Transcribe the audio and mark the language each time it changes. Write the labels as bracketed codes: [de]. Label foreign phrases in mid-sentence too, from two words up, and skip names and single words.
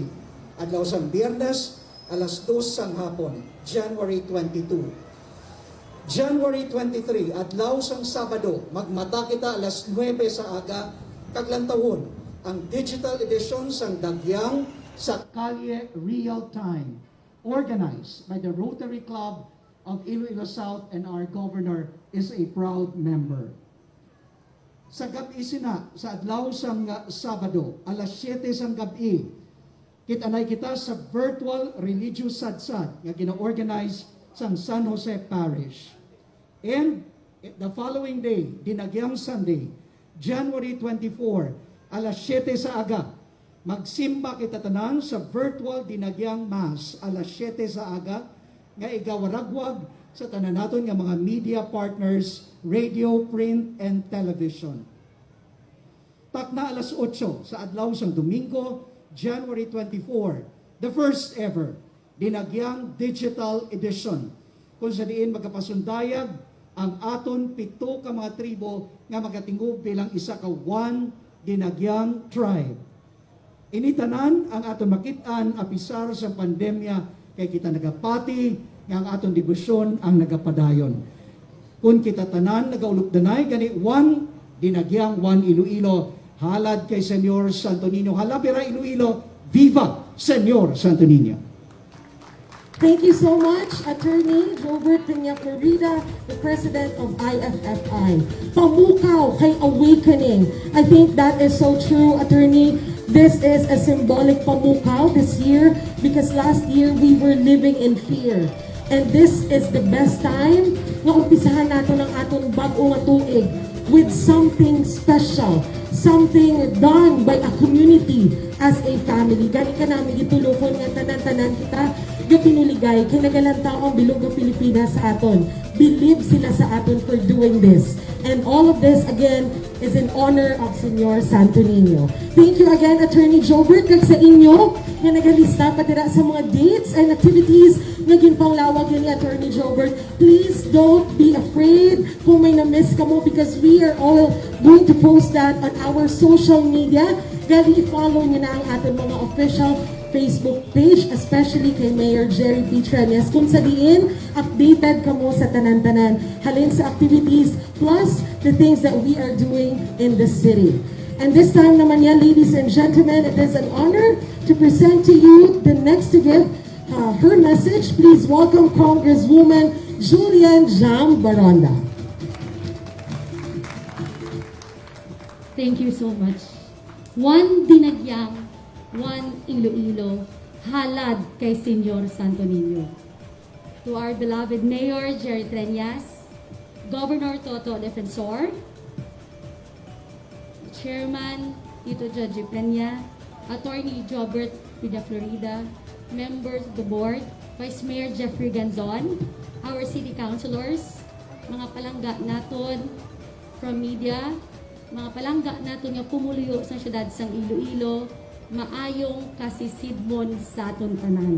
[hil] Adlaw sang Biyernes, alas 2 sang hapon, January 22. January 23, adlaw sang Sabado, magmata kita alas 9 sa aga, kaglantawon ang [en] digital edition [hil] sang Dagyang sa Kalye Real Time, [en] organized by the Rotary Club of Iloilo South, and our governor is a proud member. [hil] Sa gabi sina, sa adlaw sang Sabado, alas 7 sang gabi, kitanay kita sa virtual religious sadsad nga gina-organize sang San Jose Parish. [en] And the following day, [hil] Dinagyang Sunday, January 24, alas 7 sa aga. Magsimba kita tanan sa virtual Dinagyang Mass, alas 7 sa aga, nga igawaragwag sa tanan naton nga mga [en] media partners, radio, print, and television. [hil] Takna alas 8 sa adlaw sang Domingo, January 24, [en] the first ever [hil] Dinagyang Digital Edition, kung sa diin magkapasundayag ang aton 7 ka mga tribo nga magatingog bilang isa ka [en] one Dinagyang tribe. [hil] Initanan ang aton makitaan apisar sa pandemya kay kita nagapati nga ang aton debosyon ang nagapadayon. Kung kita tanan nagaulukdanay gani [en] one Dinagyang, one Iloilo, [hil] halad kay Señor Santo Niño. Hala, Bira, Iloilo, Viva, Señor Santo Niño. [en] Thank you so much, Attorney Robert Florida, the President of IFFI. [hil] Pamukaw kay Awakening. [en] I think that is so true, Attorney. This is a symbolic pamukaw this year because last year we were living in fear. And this is the best time [hil] nga umpisahan nato ng aton bag-o nga tuig [en] with something special, something done by a community as a family. [hil] Gani ka namin gitulokon nga tanan-tanan kita gapinuligay kay nagalantaong bilog ng Pilipinas sa aton. [en] Believe [hil] sila sa aton [en] for doing this. And all of this, again, is in honor of Señor Santo Niño. Thank you again, [hil] Attorney Jobert, kag sa inyo nga nagalista patira sa mga [en] dates and activities [hil] nga ginpanglawag ni Attorney Jobert. [en] Please don't be afraid [hil] kung may na-miss ka mo [en] because we are all going to post that on our social media. [hil] Gali, i-follow nyo na ang ating mga [en] official Facebook page, [hil] especially kay Mayor Jerry P. Trenes, kung sa diin, updated ka mo sa tanan-tanan. Halin sa [en] activities, plus the things that we are doing in the city. And this time [tl] naman yan, [en] ladies and gentlemen, it is an honor to present to you the next to give her message. Please welcome Congresswoman Julian Jam Baronda. Thank you so much. [hil] One Dinagyang, one Iloilo, halad kay Señor Santo Niño. [en] To our beloved Mayor Jerry Treñas, Governor Toto Defensor, Chairman Tito Judge Peña, Attorney Jobert Vida Florida, members of the board, [hil] Vice Mayor Jeffrey Ganzon, [en] our city councilors, [hil] mga palangga naton [en] from media, [hil] mga palangga naton nga pumuluyo sa syudad sang Iloilo, maayong kasisidmon sa aton tanan.